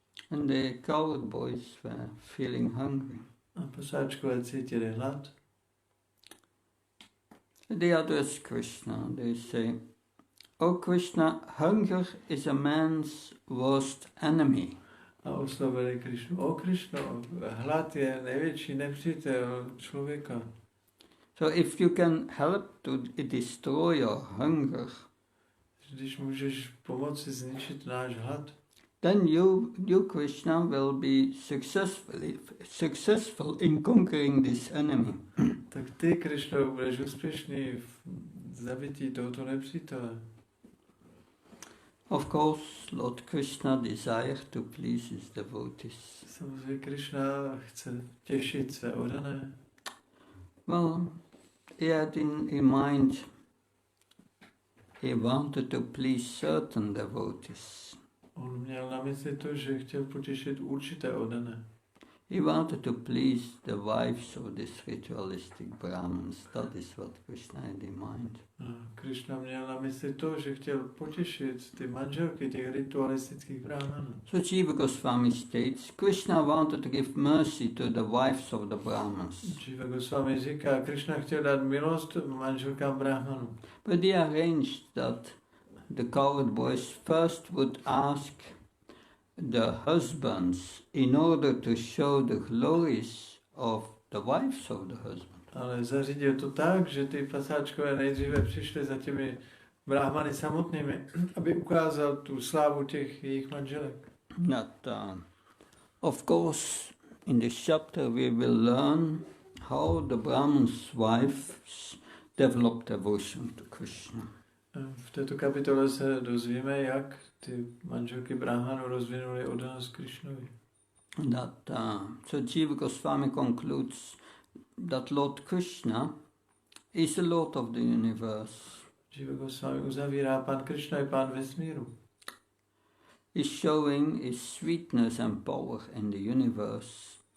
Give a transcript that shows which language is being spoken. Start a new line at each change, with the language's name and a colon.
English: And the cowherd boys were feeling hungry.
Czech: A pasáčkové cítili hlad.
English: They address Krishna. They say, "O Krishna, hunger is a man's worst enemy."
Czech: A oslovili Krishnu. O Krishno, hlad je největší nepřítel člověka.
English: So if you can help to destroy your hunger,
Czech: Když můžeš pomoci zničit náš hlad,
English: then you Krishna will be successful in conquering this enemy.
Czech: tak ty, Krishno, budeš úspěšný v zabití tohoto nepřítele.
English: Of course, Lord Krishna desired to please his devotees.
Czech: Samozřejmě Krishna chce těšit své oddané.
English: Well, he had in mind, he wanted to please certain devotees.
Czech: On měl na mysli to, že chtěl potěšit určité oddané.
English: He wanted to please the wives of this ritualistic Brahmins. That is what Krishna had in mind.
Czech: Krishna měl na mysli to, že chtěl potěšit ty manželky těch ritualistických brahmanů.
English: So Jiva Goswami states, Krishna wanted to give mercy to the wives of the Brahmins.
Czech: Jiva Goswami říká, Krishna chtěl dát milost manželkám brahmanů.
English: But he arranged that the cowherd boys first would ask the husbands in order to show the glories of the wives of the husband.
Czech: Ale zařídil to tak, že ty pasáčkové nejdříve přišli za těmi brahmany samotnými, aby ukázal tu slávu těch jejich manželek.
English: Of course, in this chapter we will learn how the Brahman's wives developed devotion to Krishna.
Czech: V této kapitole se dozvíme, jak ty manželky brahmanů rozvinuly oddanost Krishnovi.
English: So Jiva Goswami concludes that Lord Krishna is the Lord of the universe.
Czech: Jiva Goswami uzavírá, Pán Krishna je Pán vesmíru.
English: Is showing his sweetness and power in the universe.